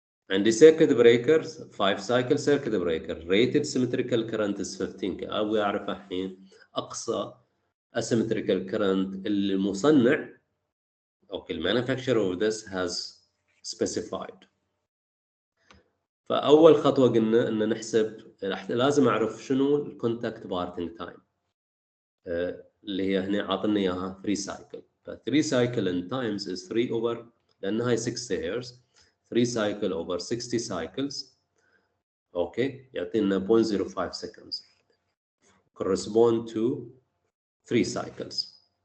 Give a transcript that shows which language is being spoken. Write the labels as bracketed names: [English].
[Arabic] عندي [English] circuit breakers 5 cycle circuit breaker rated symmetrical current is 15. [Arabic] أبغى أعرف الحين أقصى [English] asymmetrical current [Arabic] اللي المصنع أو [English] manufacturer of this has specified. [Arabic] فأول خطوة قلنا إن نحسب, لازم أعرف شنو الكونتاكت بارتنج تايم اللي هي هنا عاطلنا إياها 3 cycle. [English] ف 3 cycle in times is 3 over, [Arabic] لأن هاي [English] 60 Hz, 3 cycle over 60 cycles, okay, [Arabic] يعطينا [English] 0.05 seconds correspond to 3 cycles.